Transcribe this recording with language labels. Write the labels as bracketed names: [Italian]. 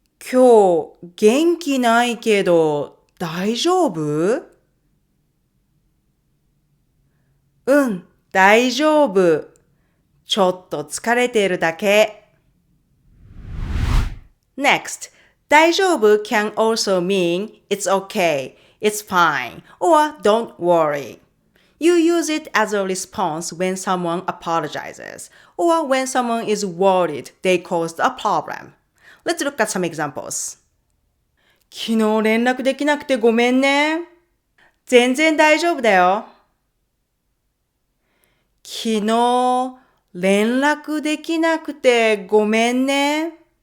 [Japanese] 今日元気ないけど大丈夫？大丈夫。ちょっと疲れてるだけ。 [English] Next, 大丈夫 can also mean it's okay, it's fine, or don't worry. You use it as a response when someone apologizes, or when someone is worried they caused a problem. Let's look at some examples. [Japanese] 昨日連絡できなくてごめんね。全然大丈夫だよ。昨日連絡できなくてごめんね。